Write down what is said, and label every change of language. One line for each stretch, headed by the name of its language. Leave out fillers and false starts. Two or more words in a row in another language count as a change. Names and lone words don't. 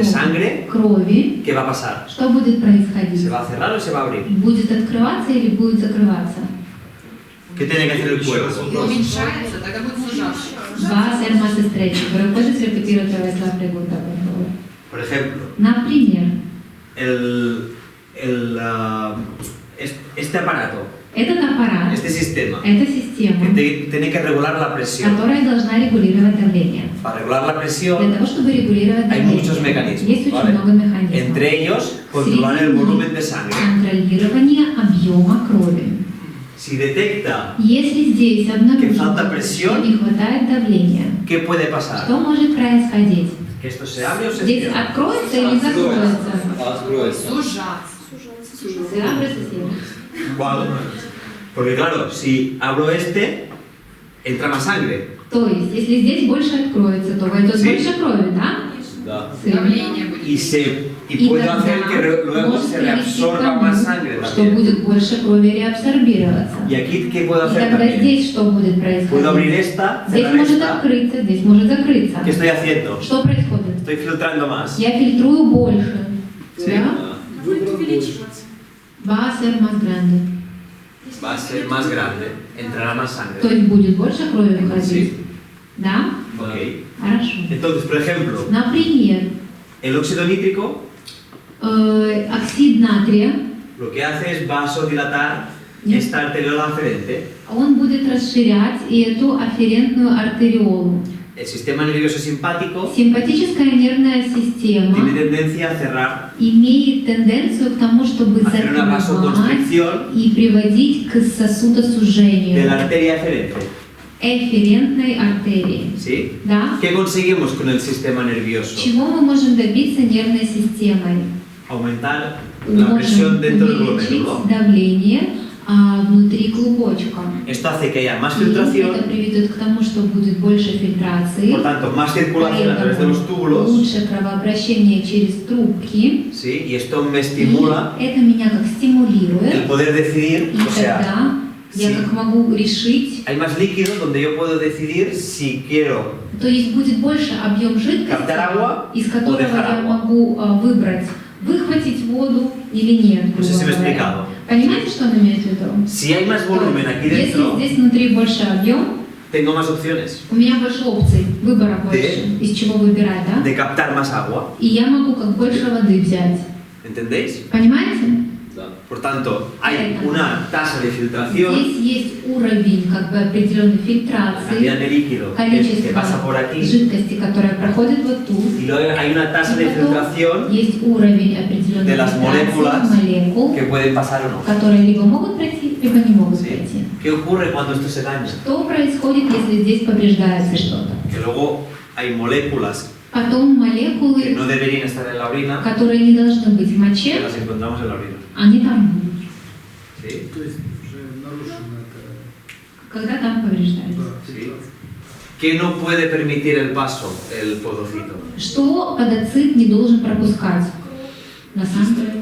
Spanish: de sangre,
Russian: крови,
Spanish: ¿qué va a pasar?
Russian: что будет происходить?
Spanish: ¿Se va a cerrar o se va a abrir?
Russian: Будет открываться или будет закрываться?
Spanish: ¿Qué tiene que hacer el cuerpo?
Russian: Уменьшается, тогда будет сужаться.
Spanish: Va a ser más estrecho. Pero puedes repetir otra vez la pregunta, por favor. Por ejemplo,
Russian: Например,
Spanish: este aparato,
Russian: этот аппарат,
Spanish: este sistema,
Russian: эта
Spanish: que
Russian: система,
Spanish: tiene que regular la presión.
Russian: которая должна регулировать давление.
Spanish: Para regular la
Russian: Для
Spanish: presión
Russian: того, чтобы регулировать
Spanish: hay
Russian: давление,
Spanish: muchos mecanismos,
Russian: есть очень
Spanish: ¿vale?
Russian: много механизмов.
Spanish: Entre ellos, controlar el volumen de sangre.
Russian: Контролирование объема крови.
Spanish: Si detecta,
Russian: Если здесь
Spanish: Que falta
Russian: обнаружено,
Spanish: presión.
Russian: что не хватает давления,
Spanish: ¿qué puede pasar?
Russian: что может происходить?
Spanish: ¿Que esto se abre o se
Russian: Здесь
Spanish: cierra?
Russian: откроется или закроется? Откроется. Сужаться.
Spanish: Se abre, se cierra. ¿Cuál? Porque claro, si abro este, entra más sangre.
Russian: То есть, если здесь больше откроется, то войдет
Spanish: Sí.
Russian: больше крови, да? Да.
Spanish: Sí.
Russian: Давление будет.
Spanish: Y puedo
Russian: тогда
Spanish: hacer que luego
Russian: может
Spanish: se
Russian: привести
Spanish: reabsorba
Russian: к тому,
Spanish: más sangre
Russian: что
Spanish: también.
Russian: будет больше крови реабсорбироваться.
Spanish: Y aquí, ¿qué puedo
Russian: И
Spanish: hacer
Russian: тогда
Spanish: también?
Russian: здесь что будет
Spanish: Puedo abrir
Russian: происходить?
Spanish: esta,
Russian: Здесь
Spanish: cerrar
Russian: может
Spanish: esta.
Russian: открыться, здесь может закрыться.
Spanish: ¿Qué estoy haciendo?
Russian: Что происходит?
Spanish: Estoy filtrando más.
Russian: Я фильтрую больше.
Spanish: Sí.
Russian: Да? Будет увеличиваться.
Spanish: Va a ser más grande. Va a ser más grande, entrará más sangre.
Russian: То есть будет больше крови выходить.
Spanish: Sí.
Russian: Да? Ok. Хорошо.
Spanish: Entonces, por ejemplo,
Russian: Например,
Spanish: el óxido nítrico
Russian: оксид натрия,
Spanish: lo que hace es vasodilatar
Russian: Нет.
Spanish: esta arteriola aferente.
Russian: он будет расширять и эту афферентную артериолу.
Spanish: El sistema nervioso simpático
Russian: Симпатическая нервная
Spanish: tiene
Russian: система
Spanish: tendencia a cerrar,
Russian: имеет тенденцию к тому, чтобы
Spanish: hacer una
Russian: закрывать
Spanish: vasoconstricción
Russian: и приводить к
Spanish: de
Russian: сосудосужению
Spanish: la arteria aferente.
Russian: эфферентной артерии.
Spanish: ¿Sí?
Russian: Да?
Spanish: ¿Qué conseguimos con el sistema nervioso?
Russian: Чего мы можем добиться нервной системой?
Spanish: Aumentar la presión
Russian: Можем
Spanish: dentro del
Russian: увеличить
Spanish: glomérulo.
Russian: давление внутри клубочка.
Spanish: Esto hace que haya más
Russian: И это
Spanish: filtración,
Russian: приведет к тому, что будет больше фильтрации,
Spanish: por tanto, más circulación a través de los
Russian: поэтому
Spanish: túbulos.
Russian: лучше кровообращение через трубки.
Spanish: ¿Sí? Y esto me
Russian: И
Spanish: estimula
Russian: это меня как
Spanish: el
Russian: стимулирует.
Spanish: poder decidir,
Russian: И
Spanish: o sea,
Russian: тогда я
Spanish: sí.
Russian: как могу решить,
Spanish: hay más líquido donde yo puedo decidir si quiero
Russian: то есть будет больше объем
Spanish: captar agua
Russian: жидкости, из
Spanish: o
Russian: которого
Spanish: dejar
Russian: я
Spanish: agua.
Russian: могу выбрать, выхватить воду или нет.
Spanish: No sé si me he
Russian: грубо говоря.
Spanish: explicado.
Russian: Понимаете, что он имеет в виду?
Spanish: Si hay más volumen aquí
Russian: Если
Spanish: dentro,
Russian: здесь внутри больше объем,
Spanish: tengo más opciones
Russian: у меня больше опций, выбора больше, из чего выбирать, да?
Spanish: de captar más agua.
Russian: И я могу как больше воды взять.
Spanish: ¿Entendéis?
Russian: Понимаете? Да.
Spanish: Por tanto, hay una tasa de filtración,
Russian: Здесь есть уровень как бы определенной
Spanish: la
Russian: фильтрации,
Spanish: cantidad de líquido que pasa por
Russian: количество
Spanish: aquí,
Russian: жидкости, которая проходит вот тут.
Spanish: y luego hay una tasa
Russian: И
Spanish: de
Russian: потом
Spanish: filtración
Russian: есть уровень определенной
Spanish: de las moléculas
Russian: фильтрации молекул,
Spanish: que pueden pasar o no.
Russian: которые либо могут пройти, либо не могут
Spanish: ¿Sí?
Russian: пройти.
Spanish: ¿Qué ocurre cuando esto se daña?
Russian: Что происходит, если здесь повреждается что-то?
Spanish: Que luego hay moléculas
Russian: Потом
Spanish: que
Russian: молекулы,
Spanish: no deberían estar en la orina,
Russian: которые не должны быть в
Spanish: que
Russian: моче,
Spanish: las encontramos en la orina.
Russian: они там будут,
Spanish: ¿Sí?
Russian: То есть уже нарушено это. когда там повреждается.
Spanish: ¿Sí? ¿Qué no puede permitir el paso, el podocito?
Russian: Что подоцит не должен пропускать? На самом деле.